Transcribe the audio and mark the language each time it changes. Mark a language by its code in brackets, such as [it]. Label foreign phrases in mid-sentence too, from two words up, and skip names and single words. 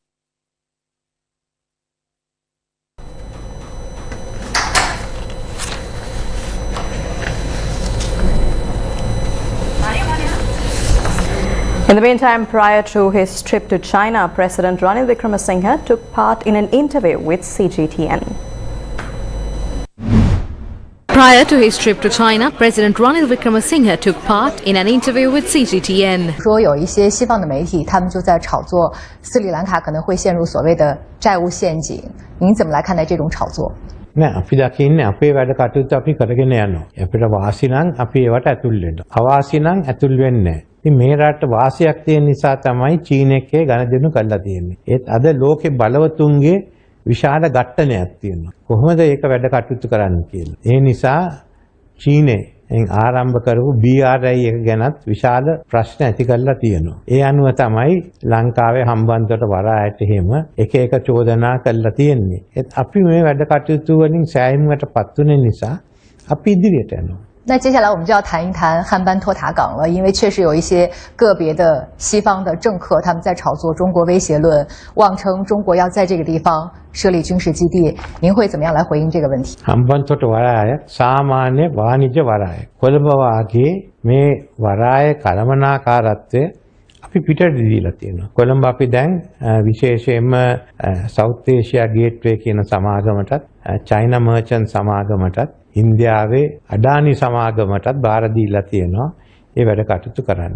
[en] In the meantime, prior to his trip to China, President Ranil Wickremesinghe took part in an interview with CGTN. Prior to his trip to China, President Ranil Wickremesinghe took part in an interview with CGTN. [zh] 说有一些西方的媒体，他们就在炒作斯里兰卡可能会陷入所谓的债务陷阱。您怎么来看待这种炒作？ [si] නෑ අපි දකින්නේ අපේ වැඩ කටයුතු අපි කරගෙන යනවා. අපිට වාසි නම් අපි ඒවට ඇතුල් වෙනවා. අවාසි නම් ඇතුල් වෙන්නේ නෑ. ඉතින් මේ රටට වාසියක් තියෙන නිසා තමයි චීන එකේ ගණදෙනු කරලා තියෙන්නේ. ඒත් අද ලෝකේ බලවතුන්ගේ විශාල ඝට්ටනයක් තියෙනවා. කොහොමද ඒක වැඩ කටයුතු කරන්න කියලා. ඒ නිසා චීනයෙන් ආරම්භ කරපු BRI එක ගැනත් විශාල ප්‍රශ්න ඇති කරලා තියෙනවා. ඒ අනුව තමයි ලංකාවේ හම්බන්තොට වරායට එහෙම එක එක චෝදනා කරලා තියෙන්නේ. ඒත් අපි මේ වැඩ කටයුතු වලින් සෑහීමකටපත් වෙන නිසා අපි ඉදිරියට යනවා. [zh] 那接下来我们就要谈一谈汉班托塔港了，因为确实有一些个别的西方的政客他们在炒作中国威胁论，妄称中国要在这个地方设立军事基地。您会怎么样来回应这个问题？ [si] හම්බන්තොට වරාය සාමාන්‍ය වාණිජ්‍ය වරාය. කොළඹ වාගේ මේ වරාය කළමනාකාරත්වය අපි පිටට දීලා තියෙනවා. කොළඹ අපි දැන් විශේෂයෙන්ම සවුත් ඒෂියා ගේට්වේ කියන සමාගමටත් චයිනා මර්චන්ට් සමාගමටත් ඉන්දියාවේ අඩානි සමාගමටත් බාර දීලා තියෙනවා ඒ වැඩ කටයුතු කරන්න.